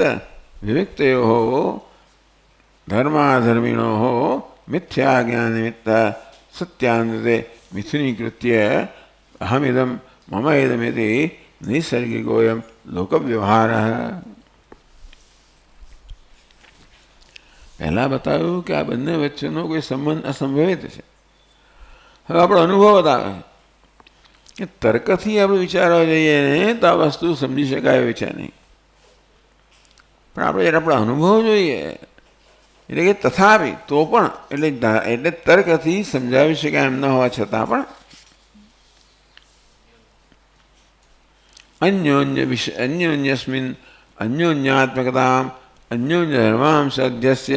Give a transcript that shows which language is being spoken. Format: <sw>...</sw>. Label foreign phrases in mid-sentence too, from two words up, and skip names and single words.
<sa>विविक्तयोः धर्माधर्मिणोः मिथ्या ज्ञान निमित्त सत्यान्ते मिथुनीकृत्य अहमिदं मम इदमिति नैसर्गिकोऽयं लोकव्यवहारः.</sa> <gu>પહેલાં બતાવ્યું કે આ બંને વચ્ચેનો કોઈ સંબંધ અસંભવિત છે. હવે આપણો અનુભવ બતાવે છે કે તર્કથી આપણે વિચારવા જઈએ ને તો આ વસ્તુ સમજી શકાય એવી છે નહીં. પણ આપણે જ્યારે આપણા અનુભવ જોઈએ, એટલે કે તથાપી, તો પણ એટલે તર્કથી સમજાવી શકાય એમ ન હોવા છતાં પણ</gu> <sa>અન્યોન્યસ્મિન અન્યોન્યાત્મકતામ અન્યોન્ય ધર્માંશ અધ્યસ્ય.</sa>